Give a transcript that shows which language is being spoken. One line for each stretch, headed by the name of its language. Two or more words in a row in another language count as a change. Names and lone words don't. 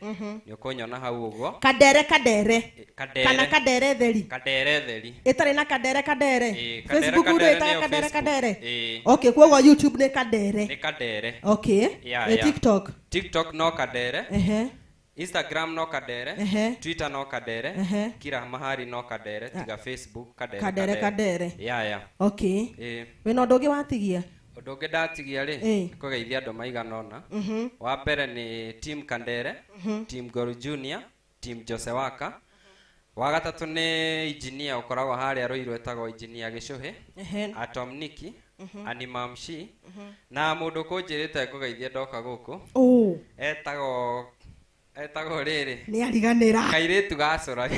Kikuyu: Nĩ ũkũnyona hau ũguo Kadere kana Kadere theri. Kadere theri itarĩ na Kadere. Facebook ĩtagwo Kadere. Okay, kwa YouTube nĩ Kadere. Okay, TikTok no Kadere. Instagram no Kadere. Twitter no Kadere.
Swahili: Kila mahali
Kikuyu: no Kadere. Tiga Facebook Kadere. Okay, wĩna ũndũ ũngĩ watigia? Ũndũ ũngĩ ndatigia rĩ kũgeithia andũ maigana ũna. Wa mbere nĩ Team Kadere, Team Ngoru Junior, Team Jose Waka. Wa gatatũ nĩ engineer ũkoragwo harĩa Rũirũ etagwo engineer Gĩcũhĩ, Atom Niki, Animamshi na mũndũ kũnjĩrĩte kũgeithia ndoka gũkũ etagwo rĩrĩ nĩ ariganĩra Kairĩtu Gacorai.